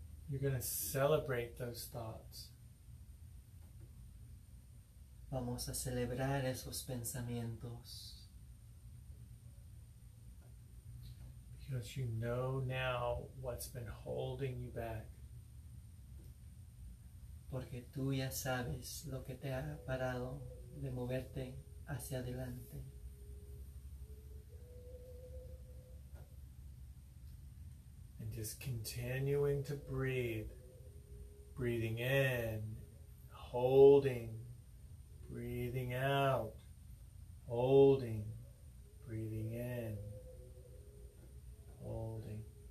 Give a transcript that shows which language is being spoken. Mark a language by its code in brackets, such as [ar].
[en] You're going to celebrate those thoughts. [es] Vamos a celebrar esos pensamientos. [en] Because you know now what's been holding you back. [es] Porque tú ya sabes lo que te ha parado de moverte hacia adelante. [en] And just continuing to breathe. Breathing in, holding, breathing out, holding, breathing in, holding.